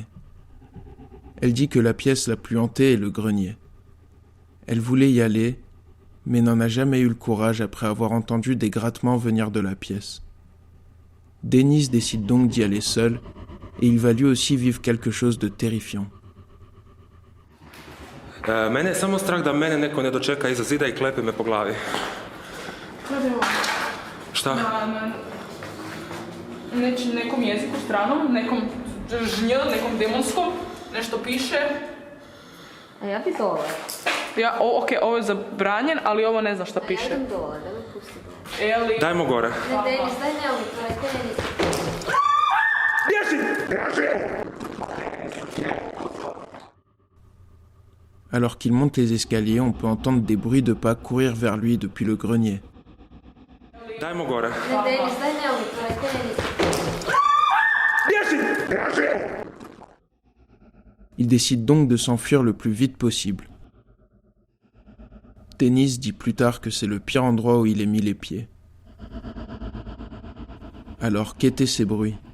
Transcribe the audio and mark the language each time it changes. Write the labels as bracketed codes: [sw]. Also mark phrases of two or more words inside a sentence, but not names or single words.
[fr] Elle dit que la pièce la plus hantée est le grenier. Elle voulait y aller, mais n'en a jamais eu le courage après avoir entendu des grattements venir de la pièce. Denis décide donc d'y aller seul, et il va lui aussi vivre quelque chose de terrifiant. [sr] Mene je samo strah da mene neko ne dočeka iza zida I klepe me po glavi. Šta? Nekom jeziku stranom, nekom žnj, nekom demonskom, nešto piše. A ja bi dole. Ok, ovo je zabranjen, ali ovo ne znam šta piše. Ja idem dole, da me pusti dole. Dajmo gore. Ne, Denis, daj ne ovi, to Denis. [fr] Alors qu'il monte les escaliers, on peut entendre des bruits de pas courir vers lui depuis le grenier. [sr] Dajmo gore. Ne, Denis, daj ne ovi, to Denis. [fr] Il décide donc de s'enfuir le plus vite possible. Denis dit plus tard que c'est le pire endroit où il ait mis les pieds. Alors qu'étaient ces bruits?